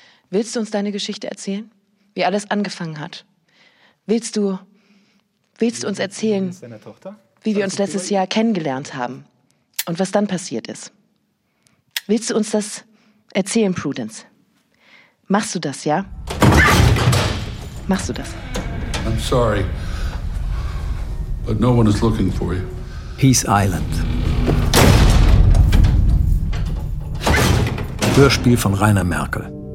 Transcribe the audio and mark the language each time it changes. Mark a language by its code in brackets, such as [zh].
[de] Willst du uns deine Geschichte erzählen? Wie alles angefangen hat. Willst du uns erzählen, wie wir uns letztes Jahr kennengelernt haben und was dann passiert ist? Willst du uns das erzählen, Prudence? Machst du das, ja? Machst du das? [en] I'm sorry, but no one is looking for you. Peace Island. [de] Hörspiel von Rainer Merkel.